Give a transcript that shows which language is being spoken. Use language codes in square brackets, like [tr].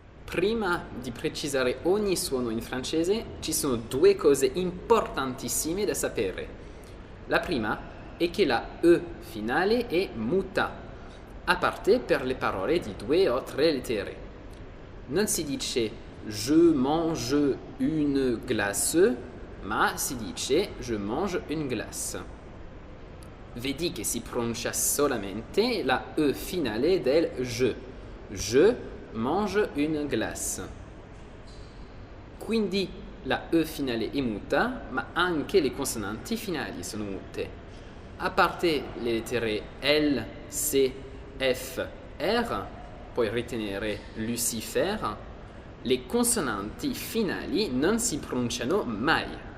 [it] Prima di precisare ogni suono in francese, ci sono due cose importantissime da sapere. La prima è che la E finale è muta, a parte per le parole di 2 o 3 lettere. Non si dice [fr] je mange une glace, [it] ma si dice [fr] je mange une glace. [it] Vedi che si pronuncia solamente la E finale del je. [fr] Je mange une glace. [it] Quindi la E finale è muta, ma anche le consonanti finali sono mute. A parte le lettere L, C, F, R, puoi ritenere Lucifer, le consonanti finali non si pronunciano mai.